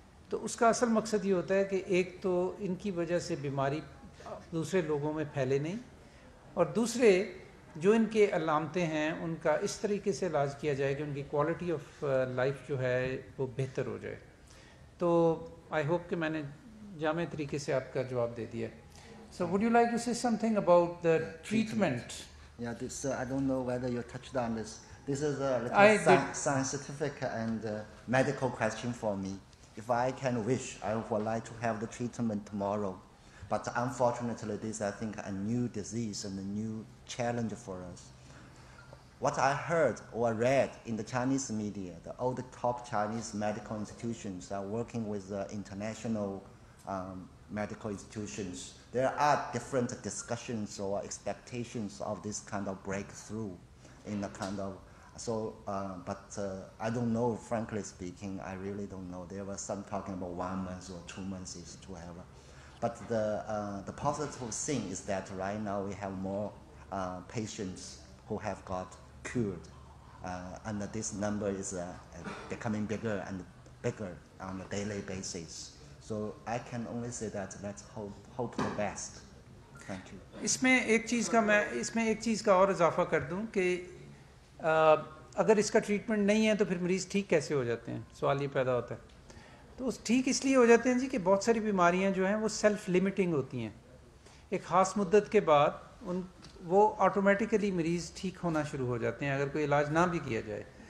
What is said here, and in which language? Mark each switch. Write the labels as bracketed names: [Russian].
[Urdu] تو اس کا اصل مقصد یہ ہوتا ہے کہ ایک تو ان کی وجہ سے بیماری دوسرے لوگوں میں پھیلے نہیں، اور دوسرے جو ان کے علامتیں ہیں ان کا اس طریقے سے علاج کیا جائے کہ ان کی کوالٹی آف لائف جو ہے وہ بہتر ہو جائے. تو آئی ہوپ کہ میں نے جامع طریقے سے آپ کا جواب دے دیا. [English] So would you like to say something about the treatment? Yeah, this I don't know whether you touched on this. This is a I little did. scientific and medical question for me. If I can wish, I would like to have the treatment tomorrow. But unfortunately, this I think a new disease and a new challenge for us. What I heard or read in the Chinese media, all the top Chinese medical institutions are working with international medical institutions. There are different discussions or expectations of this kind of breakthrough in a kind of, but I don't know, frankly speaking, I really don't know. There was some talking about 1 month or 2 months is to have. But the positive thing is that right now we have more patients who have got cured, and this number is becoming bigger and bigger on a daily basis. So I can only say that let's hope the best. Thank you. [Urdu] اس میں ایک چیز کا اور اضافہ کر دوں کہ اگر اس کا ٹریٹمنٹ نہیں ہے تو پھر مریض ٹھیک کیسے ہو جاتے ہیں، سوال یہ پیدا ہوتا ہے. تو ٹھیک اس لیے ہو جاتے ہیں جی کہ بہت ساری بیماریاں جو ہیں وہ سیلف لمیٹنگ ہوتی ہیں. ایک خاص مدت کے بعد وہ آٹومیٹیکلی مریض ٹھیک ہونا شروع ہو جاتے ہیں اگر کوئی علاج نہ بھی کیا جائے.